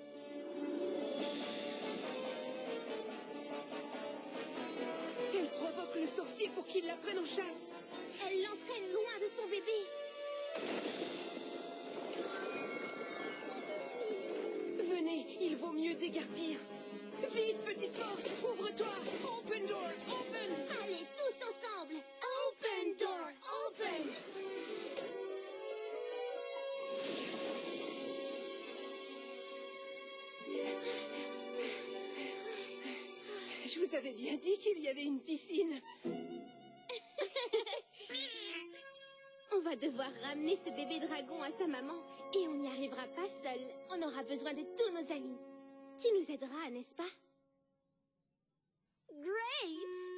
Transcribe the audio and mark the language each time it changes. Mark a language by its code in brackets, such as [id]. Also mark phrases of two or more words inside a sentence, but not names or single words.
[fr] Elle provoque le sorcier pour qu'il la prenne en chasse. Elle l'entraîne loin de son bébé. Venez, il vaut mieux déguerpir. Vite, petite porte, ouvre-toi. [en] Open door, open. [fr] Allez, tous ensemble. [en] Open door, open. [fr] Je vous avais bien dit qu'il y avait une piscine. On va devoir ramener ce bébé dragon à sa maman et on n'y arrivera pas seul. On aura besoin de tous nos amis. Tu nous aideras, n'est-ce pas? Great!